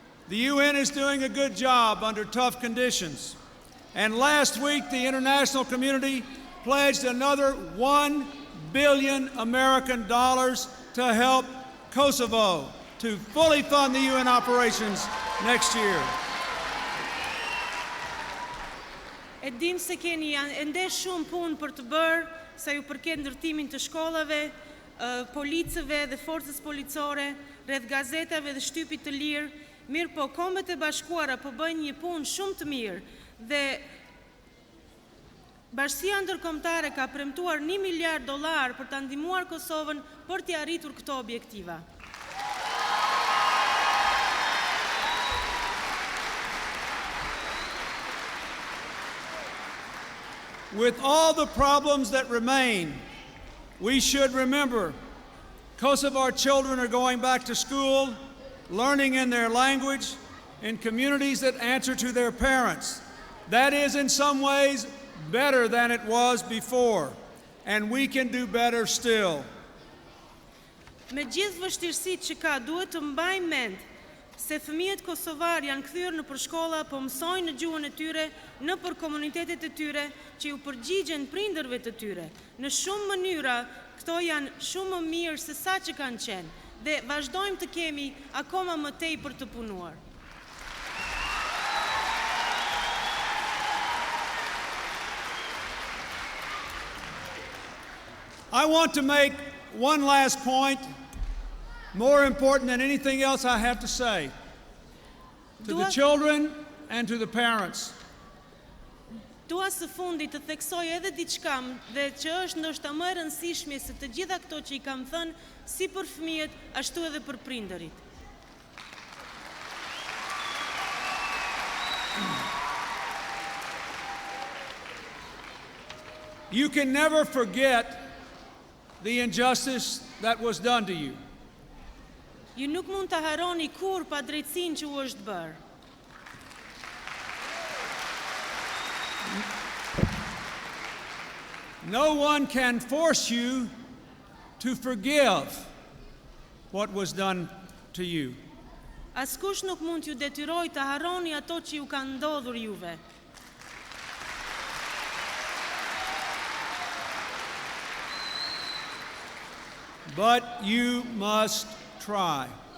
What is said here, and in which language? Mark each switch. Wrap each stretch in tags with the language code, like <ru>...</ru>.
<en>The UN is doing a good job under tough conditions. And last week, the international community pledged another $1 billion American to help Kosovo to fully fund the UN operations next year.</en> <sq>E dim se keni ende shumë punë për të bërë sa ju përket ndërtimin të shkollave, policëve dhe forcës policore, rreth gazetave dhe shtypit të lirë, mirë po Kombet e Bashkuara po bëjnë një punë shumë të mirë dhe Bashkia Ndërkombëtare ka premtuar $1 miliard për ta ndihmuar Kosovën për të arritur këto objektiva.</sq> <en>with all the problems that remain, we should remember Kosovar children are going back to school, learning in their language, in communities that answer to their parents. That is in some ways better than it was before, and we can do better still.</en> <sq>Me gjithë vështirësitë që ka, duhet të mbajmë mend se fëmijët kosovar janë kthyer në përshkolla, po mësojnë në gjuhën e tyre, në për komunitetet e tyre që ju përgjigjen prindërve të tyre. Në shumë mënyra, këto janë shumë më mirë se sa që kanë qenë, dhe vazhdojmë të kemi akoma më tej për të punuar.</sq> <en>I want to make one last point, more important than anything else I have to say, to the children and to the parents.</en> <sq>Dua së fundit të theksoj edhe diçka dhe që është ndoshta më e rëndësishme se të gjitha këto që I kam thënë, si për fëmijët, ashtu edhe për prindërit.</sq> <en>You can never forget the injustice that was done to you.</en> <sq>Ju nuk mund të harroni kur pa drejtësinë që u është bërë.</sq> <en>No one can force you to forgive what was done to you.</en> <sq>Askush nuk mund t'ju detyroj të harroni ato që ju kanë ndodhur juve.</sq> <en>But you must try.</en>